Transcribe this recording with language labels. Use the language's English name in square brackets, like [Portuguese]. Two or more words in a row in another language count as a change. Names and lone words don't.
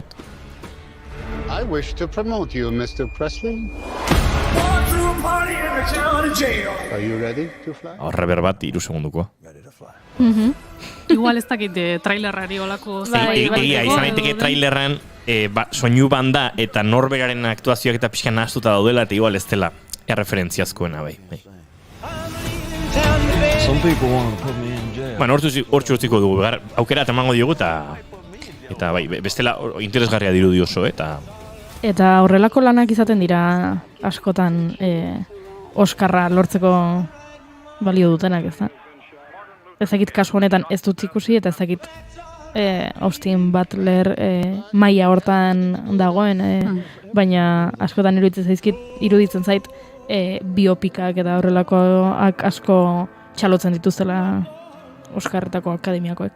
[English] I wish to promote you, Mr. Presley. Are you ready to fly? [Basque] Horreber bat, 3 segundukoa. Igual ez dakit trailerrari olako... Egia, izan daiteke trailerran soinu banda eta norberaren aktuazioak eta pixka nahaztuta daudela, eta igual ez dela erreferentziazkoena bai. [English] Some people want to put me in jail. [Basque] Bueno, hortzu utziko dugu, aukera emango diogu eta bai, bestela interesgarria dirudi oso, Eta horrelako lanak izaten dira askotan Oskarra lortzeko balio dutenak, ez da? Ezakit kasu honetan ez dut ikusi eta ezakit Austin Butler maila hortan dagoen, baina askotan iruditzen zait biopikak eta horrelakoak asko txalotzen dituztela Oskarretako akademiakoek.